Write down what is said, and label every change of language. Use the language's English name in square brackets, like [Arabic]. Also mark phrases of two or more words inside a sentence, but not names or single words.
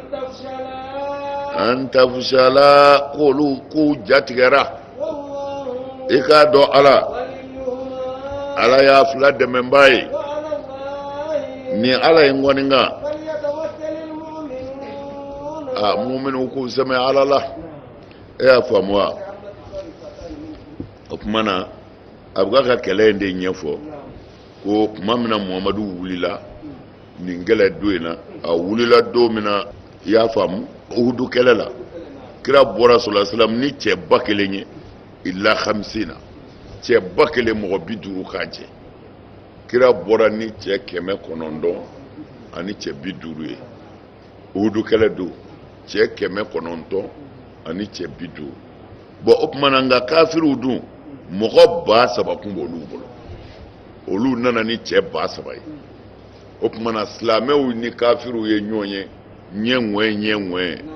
[Bambara] an tafusala k'u jatigɛra i k'a dɔn Ala y'a fila dɛmɛbaa ye ni Ala ye ŋɔni kan mu'minu k'u sɛmɛ Ala la e y'a faamu wa o tuma na a bɛ ka kɛlɛ in de ɲɛfɔ ko tuma min na Muhammadu wulila nin kɛlɛ don in na a wulila don min na i y'a faamu Uhudu kɛlɛ la kira bɔra [Arabic] صلى الله عليه وسلم [Bambara] ni cɛ 1000 ye illa 50 cɛ 1000 mɔgɔ 50 k'a jɛ kira bɔra ni cɛ 900 ani cɛ 50 ye Uhudu kɛlɛ don cɛ 900 ani cɛ 50 bon o tuma na nka kafiriw dun mɔgɔ 3000 kun b'olu bolo olu nana ni cɛ 3000 ye o tuma na silamɛw ni kafiriw ye ɲɔgɔn ye ɲɛ